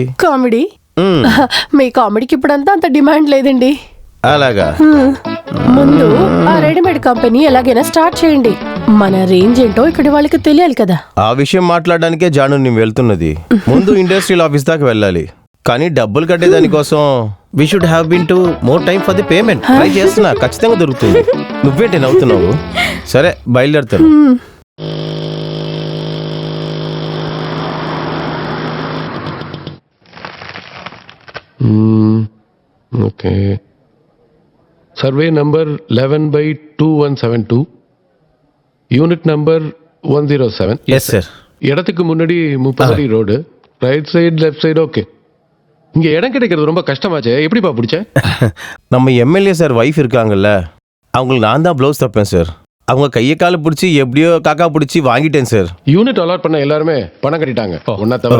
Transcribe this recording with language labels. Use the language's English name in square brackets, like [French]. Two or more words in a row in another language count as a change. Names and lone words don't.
[Telugu] కామెడీ. మీ కామెడీకి ఇప్పుడంతా అంత డిమాండ్ లేదండి. అలాగా? ముందు ఆ [English] readymade company [Telugu] ఎలాగైనా స్టార్ట్ చేయండి. మన రేంజ్ ఏంటో ఇక్కడ వాళ్ళకి తెలియాలి కదా. ఆ విషయం మాట్లాడడానికే జాను నేను వెళ్తున్నది. ముందు [English] industrial office [Telugu] దాకా వెళ్ళాలి. కానీ డబ్బులు కట్టేదాని కోసం [English] we should have been to more time for the payment. [Telugu] ట్రై చేస్తున్నా, ఖచ్చితంగా దొరుకుతుంది. నువ్వేంటి నవ్వుతున్నావు? సరే, బయలుదేరుతాను. ఓకే. [English] survey number 11/2172, unit number 107. yes sir. [Tamil] இடத்துக்கு முன்னாடி 30 அடி ரோடு, [English] right side left side okay. [Tamil] இங்க இடம் கிடைக்கிறது ரொம்ப கஷ்டமாச்சே, எப்படிப்பா பிடிச்ச? நம்ம [English] MLA sir wife [Tamil] இருக்காங்கல்ல, அவங்களுக்கு நான் தான் ப்ளவுஸ் தப்பேன் சார். அவங்க கையை காலை பிடிச்சி எப்படியோ காக்கா பிடிச்சி வாங்கிட்டேன் சார். [English] unit allot [Tamil] பண்ண எல்லாருமே பணம் கட்டிட்டாங்க, ஒன்னா தவிர.